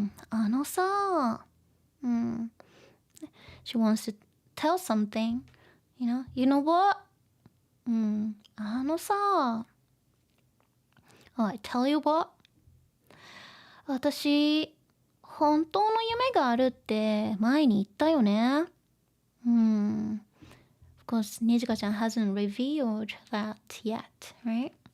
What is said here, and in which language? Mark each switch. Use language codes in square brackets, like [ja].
[ja] あのさ、 [en] She wants to tell something. You know what? [ja] あのさ、 [en] I tell you what? [ja] 私、本当の夢があるって前に言ったよね。 [en] Of course, Nijika-chan hasn't revealed that yet, right?